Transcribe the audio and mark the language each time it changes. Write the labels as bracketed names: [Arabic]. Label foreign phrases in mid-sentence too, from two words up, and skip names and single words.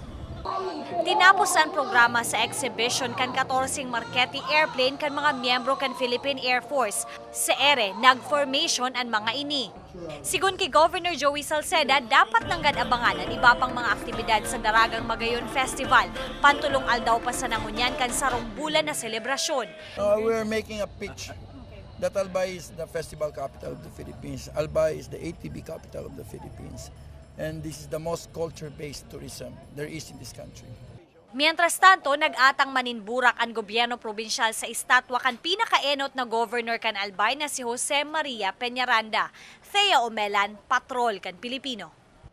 [Bikol] Tinapos ang programa sa exhibition kan 14 Marquette airplane kan mga miyembro kan Philippine Air Force. Sa ere, nag-formation ang mga ini. Sigun kay Governor Joey Salceda, dapat nanggad abangan ang iba pang mga aktibidad sa Daragang Magayon Festival. Pantulong aldaw pa sa nangunyan kan sarong bulan na selebrasyon. [English] We're making a pitch that Albay is the festival capital of the Philippines. Albay is the ATV capital of the Philippines. And this is the most culture-based tourism there is in this country. [Spanish] Mientras tanto, [Bikol] nag-atang maninburak ang gobyerno probinsyal sa estatwa kan pinakaenot na governor kan Albay na si Jose Maria Peñaranda. Thea Omelan, Patrol kan Pilipino.